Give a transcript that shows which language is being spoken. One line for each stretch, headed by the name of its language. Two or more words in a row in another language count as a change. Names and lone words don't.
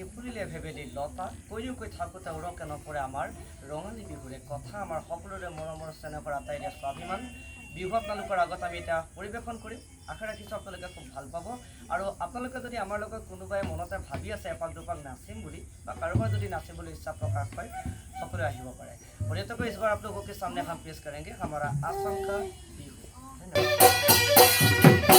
Assamese: ফুলিলে ভেবেলি লতা কৈও কৈ থাকোঁতে উৰকে নপৰে আমাৰ ৰঙালী বিহুৰে কথা আমাৰ সকলোৰে মৰমৰ চেনেহৰ আটাইৰে স্বাভিমান বিহু আপোনালোকৰ আগত আমি এটা পৰিৱেশন কৰিম আশা ৰাখিছোঁ আপোনালোকে খুব ভাল পাব আৰু আপোনালোকে যদি আমাৰ লগত কোনোবাই মনতে ভাবি আছে এপাক দুপাক নাচিম বুলি বা কাৰোবাৰ যদি নাচিবলৈ ইচ্ছা प्रकाश হয় সকলোৱে আহিব পাৰে
Hindi: और तो इस बार आप लोगों के सामने हम पेश करेंगे हमारा असम का बिहू। धन्यवाद।